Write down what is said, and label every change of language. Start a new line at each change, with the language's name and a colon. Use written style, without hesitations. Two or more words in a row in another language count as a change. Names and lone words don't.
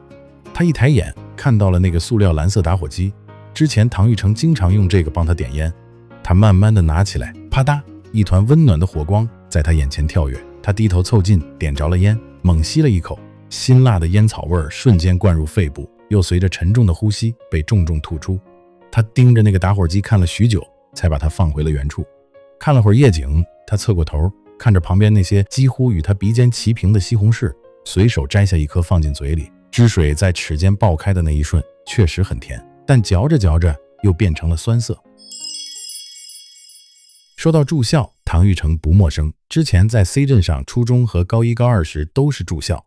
Chinese: 他一抬眼看到了那個塑料藍色打火機，之前唐玉成經常用這個幫他點煙。他慢慢地拿起來，啪嗒，一團溫暖的火光在他眼前跳躍。他低頭湊近，點着了煙，猛吸了一口，辛辣的煙草味兒瞬間灌入肺部，又隨着沉重的呼吸被重重吐出。他盯着那個打火機看了許久，才把它放回了原處。看了會兒夜景，他側過頭，看着旁邊那些幾乎與他鼻尖齊平的西紅柿，隨手摘下一顆放進嘴裡。汁水在齒間爆開的那一瞬確實很甜，但嚼着嚼着又變成了酸澀。說到住校，唐玉成不陌生，之前在 C 鎮上初中和高一高二時都是住校。